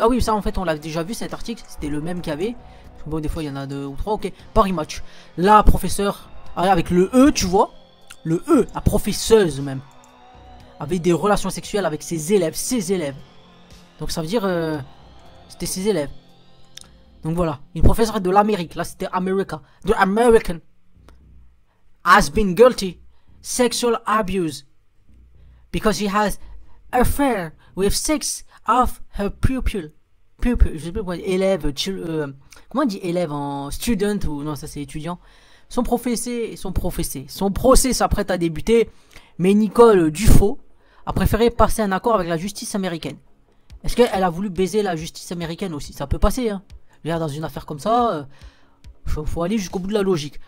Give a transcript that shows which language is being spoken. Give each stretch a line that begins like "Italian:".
French: Ah oui, ça, en fait, on l'a déjà vu cet article. C'était le même qu'il y avait. Bon, des fois, il y en a 2 ou 3. Ok, Paris Match. Là, professeur, avec le E, tu vois. Le E, la professeuse même, avait des relations sexuelles avec ses élèves. Donc ça veut dire, c'était ses élèves. Donc voilà, une professeure de l'Amérique. Là, c'était America.
English: The American has been guilty sexual abuse because he has affair with 6 of her pupils.
French: Je sais pas quoi, élèves, comment on dit élève en student ou non, ça c'est étudiant. Son procès s'apprête à débuter, mais Nicole Dufaux a préféré passer un accord avec la justice américaine. Est-ce qu'elle a voulu baiser la justice américaine aussi? Ça peut passer, hein. Dans une affaire comme ça, faut aller jusqu'au bout de la logique.